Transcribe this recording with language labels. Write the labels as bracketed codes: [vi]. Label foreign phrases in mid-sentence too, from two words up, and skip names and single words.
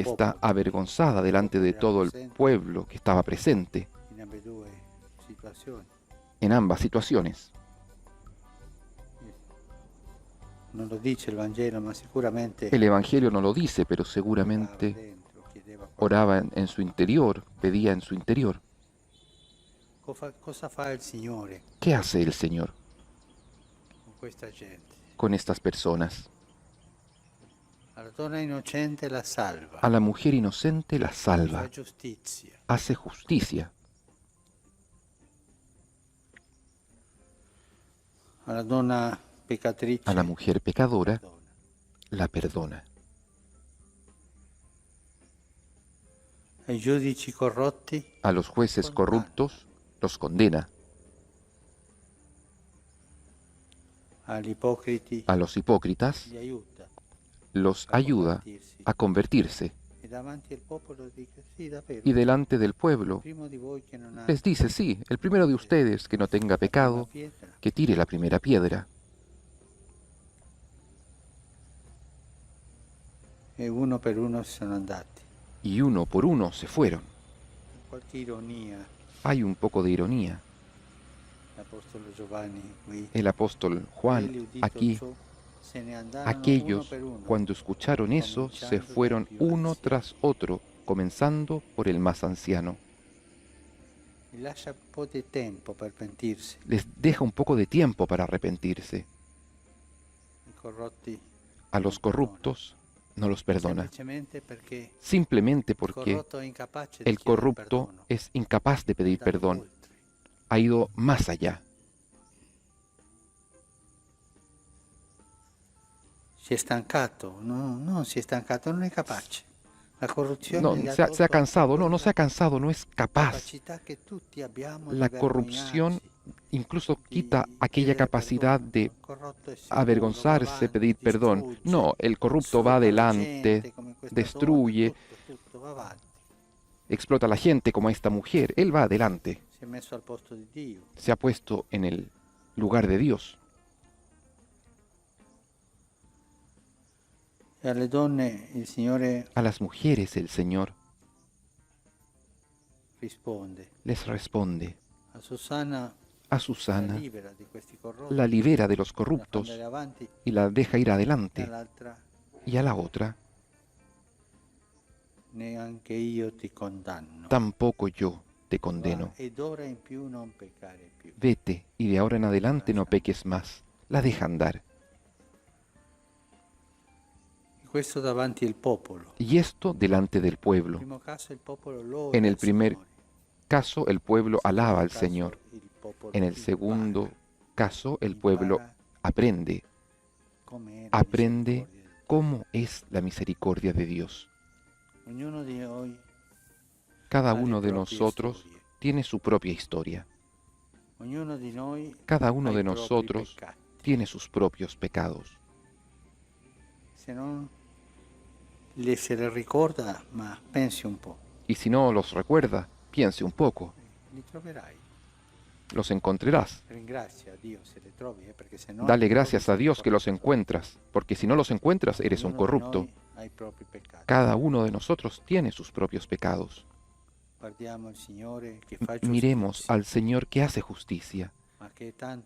[es] y está [it] popolo [es] avergonzada delante de todo el pueblo que estaba presente [it] in ambedue situazioni. [es] en ambas situaciones. [it] Non lo dice il Vangelo, ma sicuramente [es] El Evangelio no lo dice, pero seguramente [it] dentro, chiedeva qualcosa. [es] oraba en su interior, pedía en su interior. [it] Cosa fa il Signore [es] ¿Qué hace el Señor [it] con questa gente? [es] con estas personas? [it] A la donna innocente la salva, [es] A la mujer inocente la salva, [it] fa giustizia. [es] hace justicia. [it] A la donna peccatrice [es] A la mujer pecadora [it] perdona. [es] la perdona. [it] Ai giudici corrotti [es] A los jueces corruptos los condena. [it] agli ipocriti [es] A los hipócritas [it] li aiuta [es] los ayuda [it] convertirsi. [es] a convertirse. [it] E davanti al popolo dice sì, davvero. [es] Y delante del pueblo [it] Primo di voi che non ha [es] les dice, sí, el primero de ustedes que no tenga la pecado, [it] pietra, [es] que tire la primera piedra. [it] e uno per uno sono andati. [es] Y uno por uno se fueron. [it] Qualche ironia, [es] Hay un poco de ironía. [it] l'Apostolo Giovanni qui. [es] El apóstol Juan [it] Quelli udito [es] aquí, [it] ciò, se ne andarono [es] aquellos [it] uno per uno, [es] cuando escucharon eso se fueron uno tras otro, comenzando por el más anciano. [it] gli lascia un po' di tempo per pentirsi. [es] Les deja un poco de tiempo para arrepentirse. [it] I corrotti [es] A los corruptos no los perdona, [it] semplicemente perché [es] simplemente [it] il [es] porque [it] corrotto è incapace di [es] el [it] chiedere [es] corrupto [it] perdono. [es] es incapaz de pedir [it] È andato [es] perdón, [it] oltre. [es] ha ido más allá. [it] Si è stancato, no, si è stancato, non è capace. La corruzione [es] No, [it] gli ha [es] se ha [it] tolto [es] cansado, no [it] quella [es] se ha cansado, no es capaz. [it] capacità che tutti abbiamo di [es] La corrupción [it] vergognarsi, [es] incluso [it] di [es] quita aquella [it] chiedere [es] capacidad [it] perdono. [es] de [it] Il corrotto è sicuro, [es] avergonzarse, [it] va avanti, [es] pedir perdón. [it] distrugge, [es] No, el corrupto va [it] sfrutta la [es] adelante, [it] gente, come questa [es] destruye, [it] donna, tutto va avanti. [es] explota a la gente como esta mujer. Él va adelante, [it] Si è messo al posto di Dio. [es] se ha puesto en el lugar de Dios. [it] E alle donne il Signore [es] A las mujeres el Señor [it] risponde. [es] les responde. A Susana A la Susana [it] libera di questi corrotti, [es] la libera de los la [it] fa [es] corruptos [it] andare avanti, [es] y la deja ir [it] e [es] adelante. [it] all'altra [es] Y a la otra, [it] neanche io ti condanno. [es] tampoco yo te [it] Va, [es] condeno. [it] ed ora in più non peccare più. [es] Vete y de ahora en adelante no peques más. La deja andar. [it] Questo davanti al popolo. [es] Y esto delante del [it] In [es] pueblo. [it] primo caso il popolo loda [es] En el [it] il [es] primer [it] Signore. [es] caso, el pueblo alaba al caso, Señor. [it] il popolo [es] En el [it] impara [es] segundo caso, el pueblo aprende. [it] com'è la [es] Aprende [it] misericordia di Dio. [es] cómo es la misericordia de Dios. [it] Ognuno di noi [es] Cada [it] ha le [es] uno de [it] proprie [es] nosotros [it] storie. [es] tiene su propia historia. [it] Ognuno di noi [es] Cada uno [it] ha [es] de [it] i propri [es] nosotros [it] peccati. [es] tiene sus propios pecados. [it] Se non se le ricorda, ma pensi un po', [es] Y si no los recuerda, piense un poco. [it] li troverai. [es] los encontrarás. [it] Ringrazia a Dio se le trovi, perché se no [es] Dale [it] li [es] gracias [it] trovi [es] a Dios [it] sei [es] que los [it] corrotto. [es] encuentras, porque si no los encuentras eres un [it] Ognuno di [es] corrupto. [it] noi ha i propri peccati. [es] Cada uno de nosotros tiene sus propios pecados. [it] Guardiamo il Signore che fa [es] Miremos [it] giustizia, [es] al Señor que hace justicia, [it] ma che è tanto